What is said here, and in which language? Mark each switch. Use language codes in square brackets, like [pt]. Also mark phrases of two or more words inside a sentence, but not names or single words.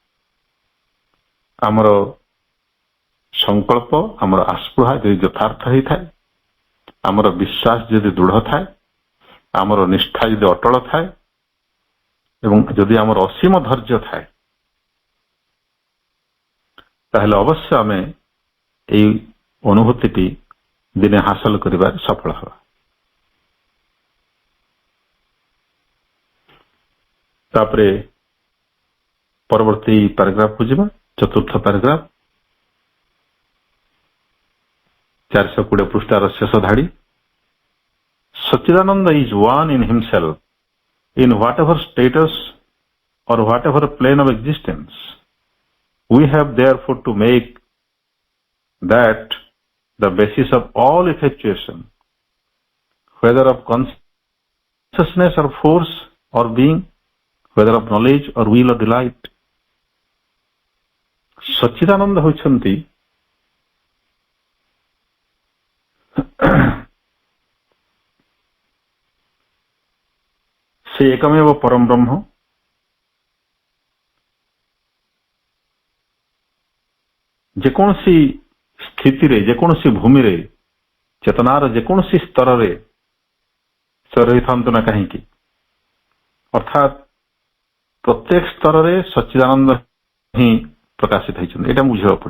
[or] ଆମର ସଂକଳ୍ପ, ଆମର ଆସ୍ପୃହା ଯଦି ଯଥାର୍ଥ ହେଇଥାଏ, ଆମର ବିଶ୍ୱାସ ଯଦି ଦୃଢ଼ ଥାଏ, ଆମର ନିଷ୍ଠା ଯଦି ଅଟଳ ଥାଏ ଏବଂ ଯଦି ଆମର ଅସୀମ ଧୈର୍ଯ୍ୟ ଥାଏ, ତାହେଲେ ଅବଶ୍ୟ ଆମେ ଏଇ ଅନୁଭୂତିଟି ଦିନେ ହାସଲ କରିବାରେ ସଫଳ ହେବା। ତାପରେ ପରବର୍ତ୍ତୀ ପାରାଗ୍ରାଫକୁ ଯିବା, ଚତୁର୍ଥ ପାରାଗ୍ରାଫ, 420 ପୃଷ୍ଠାର ଶେଷ ଧାଡି। [en] Satchidananda is one in himself in whatever status or whatever plane of existence. We have therefore to make that the basis of all effectuation, whether of consciousness or force or being, whether of knowledge or will or delight. [or] Satchidananda ହେଉଛନ୍ତି ସେ ଏକମେବ ପରମ ବ୍ରହ୍ମ, ଯେକୌଣସି ସ୍ଥିତିରେ, ଯେକୌଣସି ଭୂମିରେ, ଚେତନାର ଯେକୌଣସି ସ୍ତରରେ ସେ ରହିଥାନ୍ତୁ ନା କାହିଁକି, ଅର୍ଥାତ୍ ପ୍ରତ୍ୟେକ ସ୍ତରରେ ସଚ୍ଚିଦାନନ୍ଦ ହିଁ ପ୍ରକାଶିତ ହେଇଛନ୍ତି। ଏଇଟା ବୁଝିବାକୁ ପଡିବ।